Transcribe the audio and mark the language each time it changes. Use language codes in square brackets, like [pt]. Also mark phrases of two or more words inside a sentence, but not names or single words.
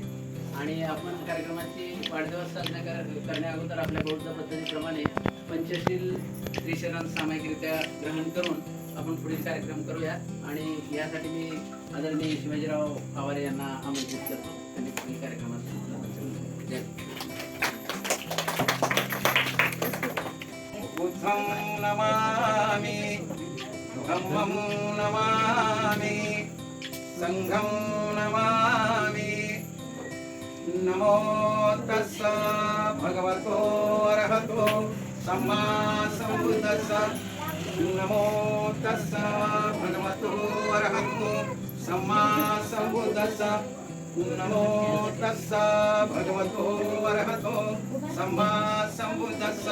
[mr] आणि आपण कार्यक्रमाची वाढदिवस साजरा करण्याअगोदर आपल्या बौद्ध पद्धतीप्रमाणे पंचशील त्रिशरण सामायिकरित्या ग्रहण करून आपण पुढील कार्यक्रम करूया. आणि यासाठी मी आदरणीय शिवाजीराव आवारे यांना आमंत्रित करतो. त्यांनी पुढील कार्यक्रमात [pi] बुद्धं नमामि, धम्मं नमामि, संघं नमामि, नमो तस्सा भगवतो अरहतो सम्मा संबुद्धस्सा नमो तस्सा भगवतो अरहतो सम्मा संबुद्धस्सा नमो तस्सा भगवतो अरहतो सम्मा संबुद्धस्सा